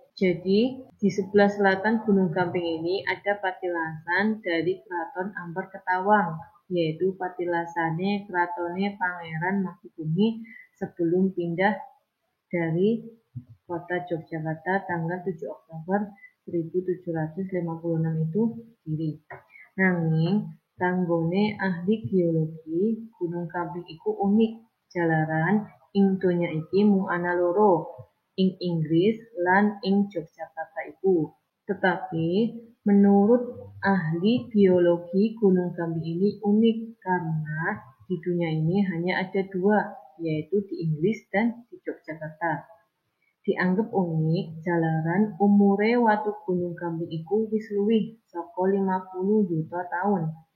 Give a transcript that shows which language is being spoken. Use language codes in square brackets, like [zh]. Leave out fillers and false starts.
[id] Jadi di sebelah selatan Gunung Gamping ini ada patilasan dari Kraton Ambar Ketawang, yaitu patilasane kratone Pangeran Mangkubumi sebelum pindah dari kota Yogyakarta tanggal 7 Oktober 1756 itu diri. [jv] Nanging kanggone ahli geologi, Gunung Gamping iku unik jalaran ing donya iki mung ana loro, ing Inggris lan ing Yogyakarta iku. [id] Tetapi menurut ahli geologi, Gunung Gamping ini unik karena di dunia ini hanya ada dua, yaitu di Inggris dan di Yogyakarta. [jv] Dianggep unik jalaran umure watu Gunung Gamping iku wis luwih saka 50 juta tahun.